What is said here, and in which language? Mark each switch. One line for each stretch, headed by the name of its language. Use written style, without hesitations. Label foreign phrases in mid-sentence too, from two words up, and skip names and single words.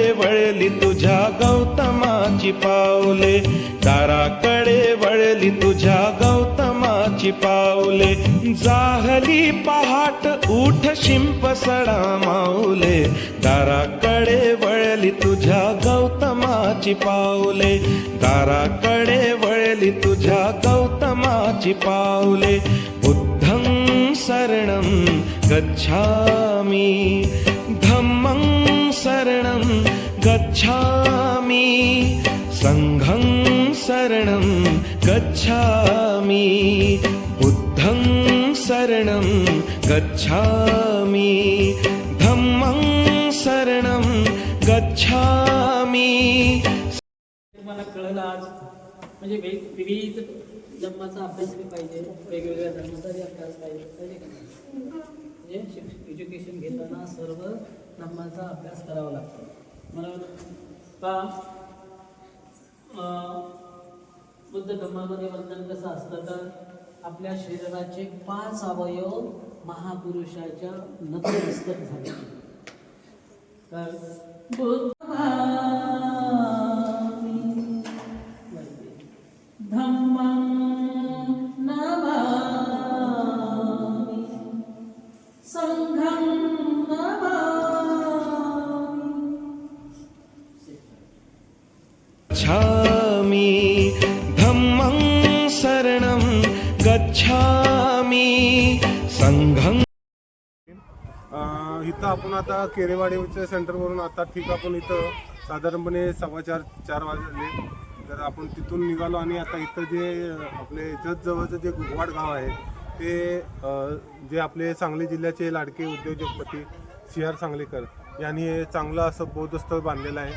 Marathi: वळली तुझ्या गौतमाची पावले दाराकडे वळली तुझ्या गौतमाची पावले जाहली पहाट उठ शिंप सडा माऊले दाराकडे वळली तुझ्या गौतमाची पावले दाराकडे वळली तुझ्या गौतमाची पावले
Pali: बुद्धं शरणं गच्छामि धम्मं शरणं गच्छामि संघं शरणं गच्छामि बुद्धं शरणं गच्छामि धम्मं शरणं गच्छामि.
Marathi: मला कळलं आज म्हणजे विविध धर्माचा अभ्यास केला पाहिजे, वेगवेगळ्या धर्माचाही अभ्यास पाहिजे का नाही? म्हणजे एज्युकेशन घेताना सर्व धर्माचा अभ्यास करावा लागतो. मला का बुद्ध धर्मामध्ये वर्णन कसं असतं तर आपल्या शरीराचे 5 अवयव महापुरुषाच्या नतमस्तक झाले.
Pali: तर धम्मं नमामि संघं गच्छामि धम्मं शरणं गच्छामि संघं.
Marathi: इथं आपण आता केरेवाडीच्या सेंटरवरून आता ठीक आपण इथं साधारणपणे 4:15 वाजले. तर आपण तिथून निघालो आणि आता इथं जे आपले जवळचं जे गुगवाड गाव आहे ते जे आपले सांगली जिल्ह्याचे लाडके उद्योजकपती CR सांगलीकर यांनी हे चांगलं असं बौद्ध स्थळ बांधलेलं आहे.